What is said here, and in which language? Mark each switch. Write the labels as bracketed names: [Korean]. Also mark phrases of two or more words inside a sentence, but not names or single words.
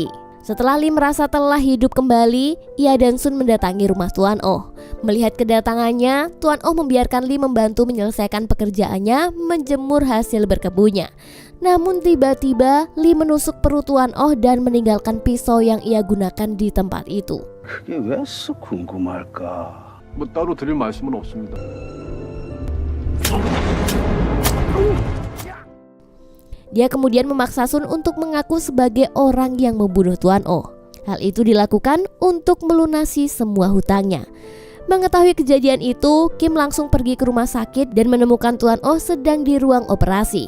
[Indonesian] Setelah Lee merasa telah hidup kembali, ia dan Sun mendatangi rumah Tuan Oh. Melihat kedatangannya, Tuan Oh membiarkan Lee membantu menyelesaikan pekerjaannya menjemur hasil berkebunnya. Namun tiba-tiba Lee menusuk perut Tuan Oh dan meninggalkan pisau yang ia gunakan di tempat itu. [Korean] 그게 왜 쓱 궁금할까? 뭐 따로 드릴 말씀은 없습니다. [Indonesian] Dia kemudian memaksa Sun untuk mengaku sebagai orang yang membunuh Tuan Oh. Hal itu dilakukan untuk melunasi semua hutangnya. Mengetahui kejadian itu, Kim langsung pergi ke rumah sakit dan menemukan Tuan Oh sedang di ruang operasi.